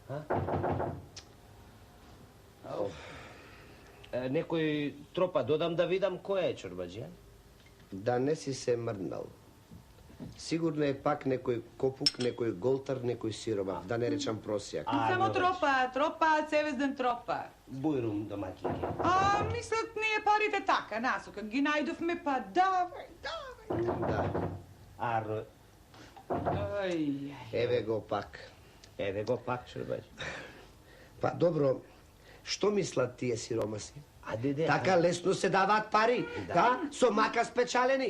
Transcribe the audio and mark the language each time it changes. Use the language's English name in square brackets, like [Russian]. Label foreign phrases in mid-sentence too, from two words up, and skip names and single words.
[Serbian] Nekoj tropa dodam da vidam koja je čorbađi, a? Da ne si se mrnal. Sigurno je pak nekoj kopuk, nekoj goltar, nekoj siroma. Da ne rečam prosjak. Samo tropa, cevezden tropa. Bujrum domaćinke. A mislat nije parite taka, nasuka. Ginajdov me pa davaj. Da. Arno, Eve go pak. evo go pak čorbađi. Pa dobro, što mislat ti je siromasi? A dede... Taka lesno se davat pari, da? So maka spečaleni.